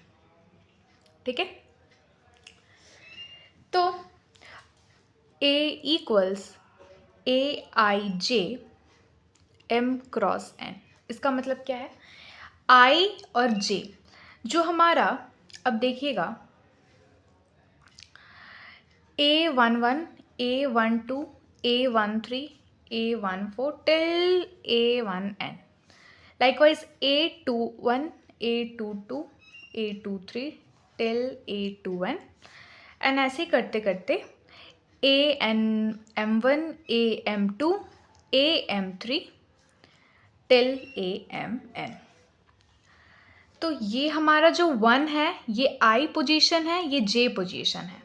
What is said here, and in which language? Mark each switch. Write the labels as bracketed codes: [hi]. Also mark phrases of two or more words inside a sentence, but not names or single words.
[hi] ठीक है, तो A इक्वल्स AIJ M क्रॉस N, इसका मतलब क्या है, I और J जो हमारा, अब देखिएगा, [en] A11, A12, A13, A14 till A1N, likewise A21, A22, A23 till A2N, एंड [hi] ऐसे करते करते [en] AM1, AM2, AM3 till AMN। [hi] तो ये हमारा जो 1 है ये I पोजीशन है, ये J पोजीशन है।